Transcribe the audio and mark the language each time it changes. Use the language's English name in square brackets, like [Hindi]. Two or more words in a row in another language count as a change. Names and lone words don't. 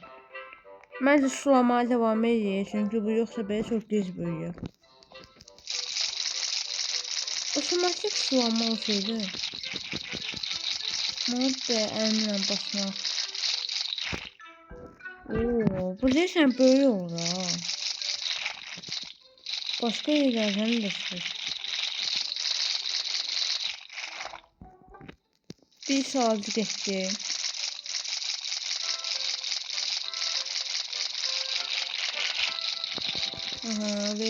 [Azerbaijani] Məncə [Turkish] sulamaya devam edeyim, [Azerbaijani] çünki bu yoxsa belə çox gec böyüyür. [Turkish] Otomatik sulama olsaydı. [Azerbaijani] Mən də əlimlə basmaq. Bu deyəsən böyle olur ha. [Turkish] Başka yerlerden de çıkıyor. Bir saat geçti. Aha, ve.